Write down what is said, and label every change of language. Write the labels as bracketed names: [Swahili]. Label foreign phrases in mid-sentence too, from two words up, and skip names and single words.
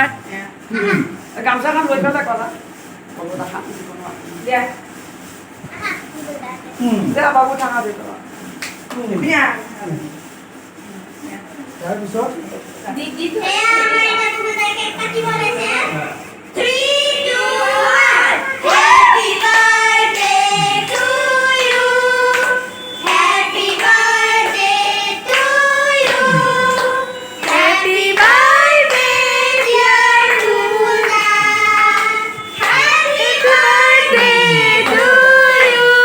[Assamese] গামছাখন লৈ পেলাই কৰা দিয়া দিয়া বাবু থাকা দে দিয়া তাৰপিছত দিদি কাটি বনাইছে [English] 3 2 1 happy birthday to you happy birthday to you happy birthday dear Tuna happy birthday to you